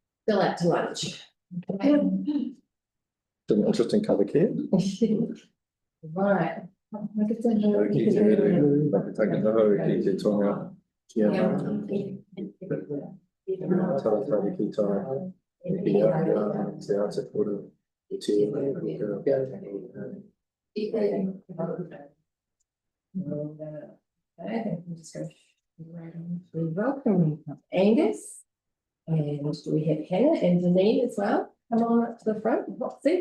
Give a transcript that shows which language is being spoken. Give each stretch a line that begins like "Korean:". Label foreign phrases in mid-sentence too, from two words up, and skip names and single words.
English: still out to lunch. An interesting colour kit. Right. Taking the hurricane kit on out. Yeah.
Māori: Tātai ki tai. Te ata kura.
English: We welcome Angus, and we have Hannah and Janine as well. Come on up to the front, Roxy.